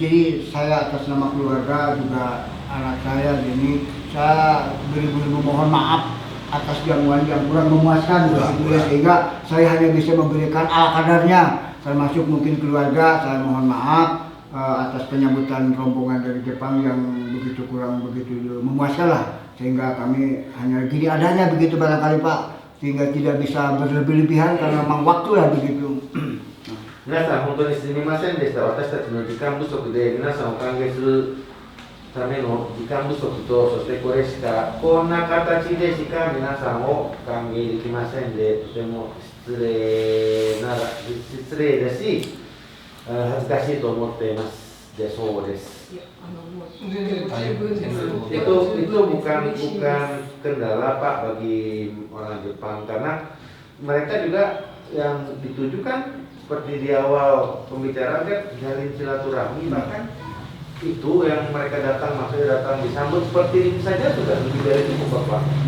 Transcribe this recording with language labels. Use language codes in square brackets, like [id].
[id] Jadi saya atas nama keluarga juga anak saya ini saya beri-beri memohon maaf atas jamuan yang kurang memuaskan gitu ya, sehingga saya hanya bisa memberikan ala kadarnya, termasuk mungkin keluarga. Saya mohon maaf atas penyambutan rombongan dari Jepang yang begitu kurang begitu memuaskan lah, sehingga kami hanya gini adanya begitu barangkali Pak, sehingga tidak bisa berlebih-lebihan karena memang waktu lah begitu. [ja] 皆さん本当にすみませんでした。私たちの時間不足で皆さんを歓迎するための時間不足と、そしてこれしかこんな形でしか皆さんを歓迎できませんで、とても失礼だし、恥ずかしいと思っていますでそうです。 [id] Itu bukan kendala Pak bagi orang Jepang, karena mereka juga yang ditujukan seperti di awal pembicaraan kan jalin silaturahmi, bahkan itu yang mereka datang, maksudnya datang disambut seperti ini saja sudah lebih dari cukup Bapak.